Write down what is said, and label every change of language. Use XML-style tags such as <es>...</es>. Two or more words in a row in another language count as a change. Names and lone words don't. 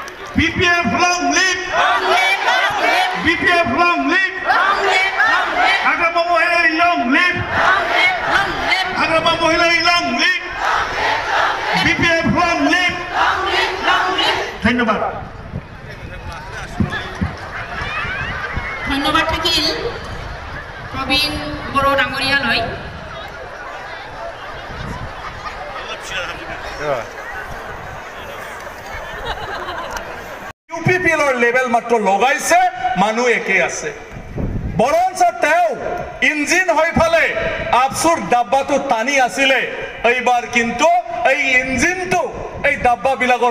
<en>BPF long live BPF long live Agama Mohila long live Agama Mohila long live BPF long live ধন্যবাদ</en> <as>ধন্যবাদ থাকিল প্রবীণ বড় ডাঙরিয়ালৈ UPPL লেভেল মাত্র লগাইছে মানুহ একে আছে বৰঞ্চ তেও ইঞ্জিন হৈ ফালে আফসুৰ ডাব্বাটো টানি আছিলে এইবাৰ কিন্তু এই ইঞ্জিনটো এই ডাব্বা বিলাকৰ</as>